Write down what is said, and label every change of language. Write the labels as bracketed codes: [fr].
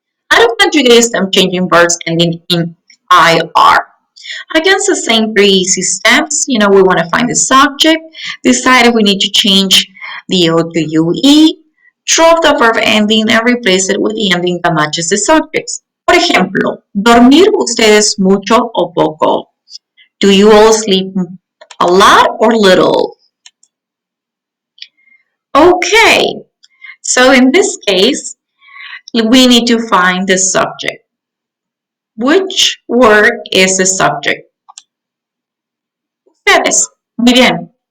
[en] How to conjugate stem changing verbs ending in IR? Again, it's the same 3 easy steps. We want to find the subject, decide if we need to change the O to UE, drop the verb ending and replace it with the ending that matches the subjects. [es] Por ejemplo, ¿dormir ustedes mucho o poco? [en] Do you all sleep a lot or little? Okay, so in this case, we need to find the subject. Which word is the subject? [es] Ustedes. Muy bien.